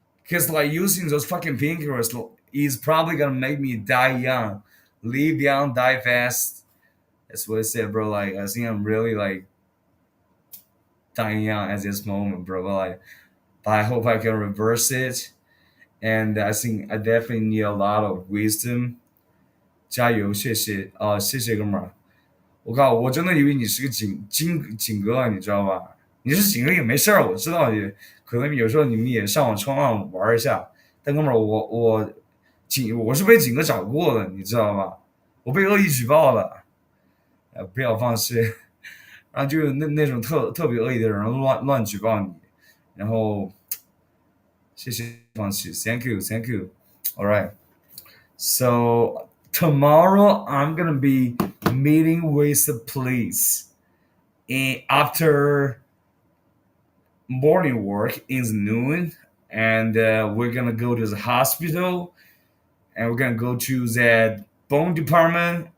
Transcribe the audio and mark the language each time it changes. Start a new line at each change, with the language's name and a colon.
English: Cause like using those fucking painkillers is probably gonna make me die young, live young, die fast. That's what I said, bro. Like I think I'm really like dying young at this moment, bro. But I hope I can reverse it. And I think I definitely need a lot of wisdom.
Chinese: 加油，谢谢谢谢哥们儿。我靠，我真的以为你是个警哥啊，你知道吧？你是警哥也没事儿，我知道也可能有时候你们也上网冲浪玩一下。但哥们儿，我是被警哥找过的，你知道吧？我被恶意举报了，不要放弃。然后就有那种特别恶意的人乱举报你，然后谢谢放弃，
English: Thank you，Thank you。 All right. So tomorrow I'm gonna be meeting with the police after morning work is noon, and we're gonna go to the hospital, and we're gonna go to that bone department.